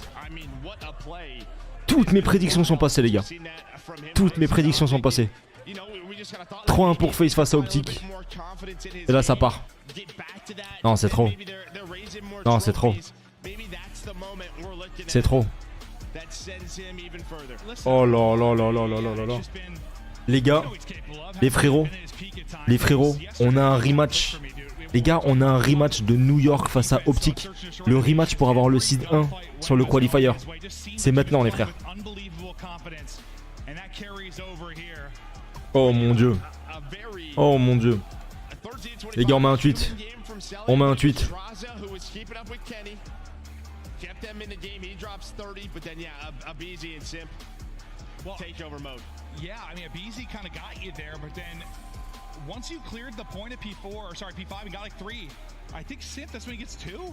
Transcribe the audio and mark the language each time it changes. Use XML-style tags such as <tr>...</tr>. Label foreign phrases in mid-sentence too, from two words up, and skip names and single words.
<fr>Toutes mes prédictions sont passées, les gars. Toutes mes prédictions sont passées. 3-1 pour FaZe face à OpTic. Et là, ça part. Non, c'est trop. Non, c'est trop. C'est trop. Oh là là là là là là là. Les gars, les frérots, on a un rematch. Les gars, on a un rematch de New York face à OpTic. Le rematch pour avoir le seed 1 sur le qualifier. C'est maintenant, les frères. Oh mon dieu. Oh mon dieu. Les gars, on met un tweet. On met un tweet.</fr> <en>Takeover mode. Yeah, I mean, Abizi kind of got you there, but then once you cleared the point at P4, or sorry, P5, and got like 3, I think Simp, that's when he gets 2.</en>